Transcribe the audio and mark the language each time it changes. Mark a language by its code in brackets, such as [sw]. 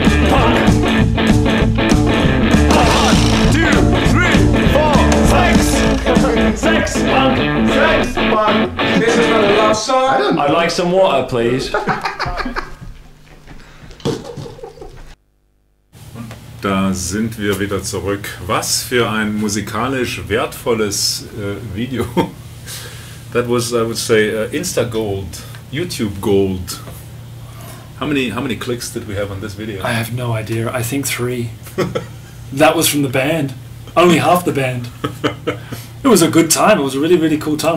[en] Punk! 1, 2, 3, 4, 6! 6! Punk! 6! Punk! This is not a love song. I'd like some water, please. [de] Da sind wir wieder zurück. Was für ein musikalisch wertvolles Video. [en] That was, I would say, Insta Gold, YouTube Gold. How many clicks did we have on this video? I have no idea. I think 3. That was from the band. Only half the band. It was a good time. It was a really, really cool time.